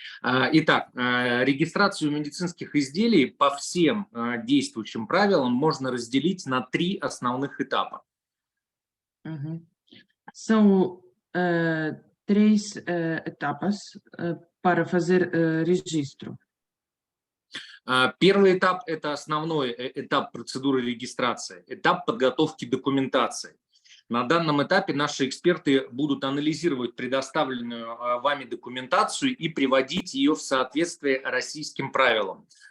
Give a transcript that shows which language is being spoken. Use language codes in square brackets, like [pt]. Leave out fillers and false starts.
[ru] Итак, регистрацию медицинских изделий по всем действующим правилам можно разделить на 3 основных этапа. [pt] São 3 etapas para fazer registro. [ru] Первый этап – это основной этап процедуры регистрации, этап подготовки документации. На данном этапе наши эксперты будут анализировать предоставленную вами документацию и приводить ее в соответствие российским правилам.